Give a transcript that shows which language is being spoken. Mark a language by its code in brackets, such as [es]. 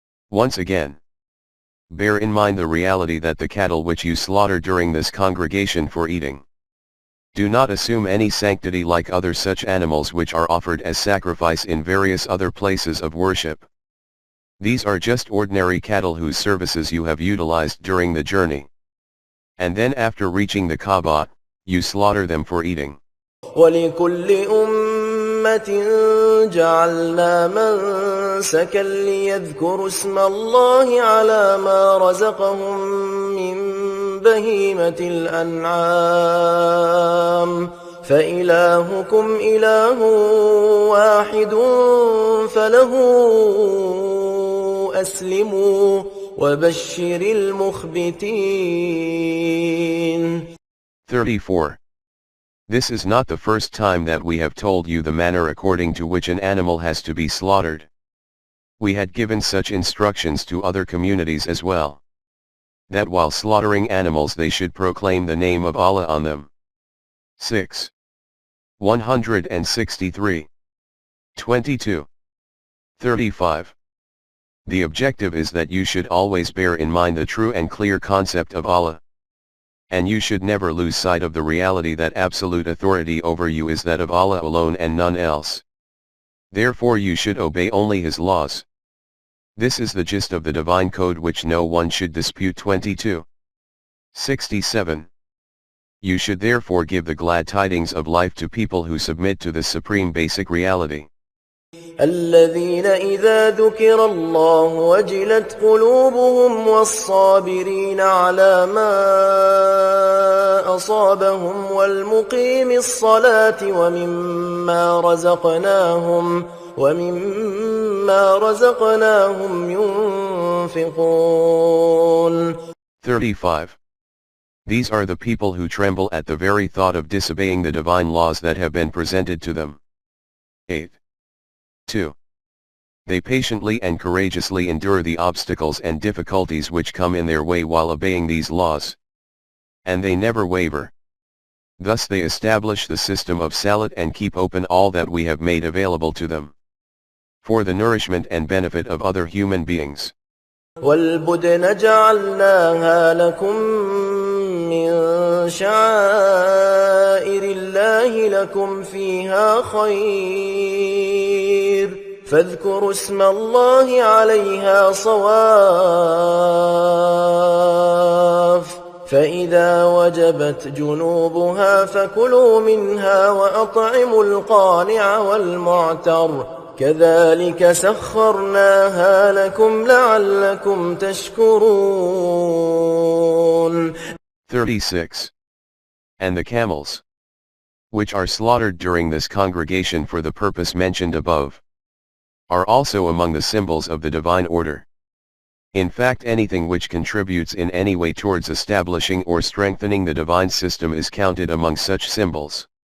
[en] Once again, bear in mind the reality that the cattle which you slaughter during this congregation for eating do not assume any sanctity like other such animals which are offered as sacrifice in various other places of worship. These are just ordinary cattle whose services you have utilized during the journey. And then after reaching the Kaaba, you slaughter them for eating. [ar] ولكل أمة جعلنا منسكا ليذكروا اسم الله على ما رزقهم من بهيمة الأنعام فإلهكم إله واحد فله أسلموا وبشر المخبتين. [en] 34. This is not the first time that we have told you the manner according to which an animal has to be slaughtered. We had given such instructions to other communities as well, that while slaughtering animals they should proclaim the name of Allah on them. 6. 163. 22. 35. The objective is that you should always bear in mind the true and clear concept of Allah. And you should never lose sight of the reality that absolute authority over you is that of Allah alone and none else. Therefore you should obey only His laws. This is the gist of the divine code which no one should dispute. 22. 67. You should therefore give the glad tidings of life to people who submit to the supreme basic reality. [ar] الذين إذا ذكر الله وجلت قلوبهم والصابرين على ما أصابهم والمقيم الصلاة ومما رزقناهم ينفقون. [en] 35. These are the people who tremble at the very thought of disobeying the divine laws that have been presented to them. 8. 2. They patiently and courageously endure the obstacles and difficulties which come in their way while obeying these laws. And they never waver. Thus they establish the system of salat and keep open all that we have made available to them, for the nourishment and benefit of other human beings. [ar] والبدن جعلناها لكم من شعائر الله لكم فيها خير فاذكروا اسم الله عليها صواف فإذا وجبت جنوبها فكلوا منها وأطعموا القانع والمعتر كذلك سخرناها لكم لعلكم تشكرون. [en] 36. And the camels, which are slaughtered during this congregation for the purpose mentioned above, are also among the symbols of the divine order. In fact, anything which contributes in any way towards establishing or strengthening the divine system is counted among such symbols.